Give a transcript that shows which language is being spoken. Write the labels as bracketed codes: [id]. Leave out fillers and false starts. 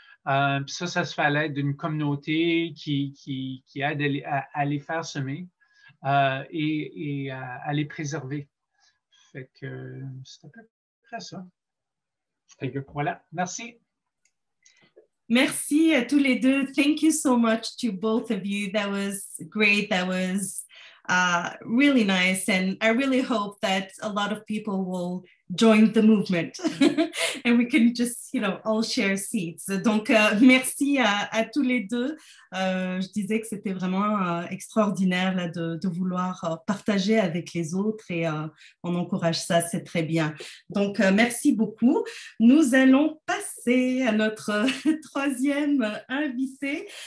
[fr] Ça se fait à l'aide d'une communauté qui aide à les faire semer et à les préserver. Fait que c'est à peu près ça. [en] Thank you. [fr] Voilà, merci. Merci à tous les deux. [en] Thank you so much to both of you. That was great. That was really nice. And I really hope that a lot of people will join the movement and we can just, all share seats. [fr] Donc, merci à tous les deux. Je disais que c'était vraiment extraordinaire là, de vouloir partager avec les autres et on encourage ça, c'est très bien. Donc, merci beaucoup. Nous allons passer à notre troisième invitée.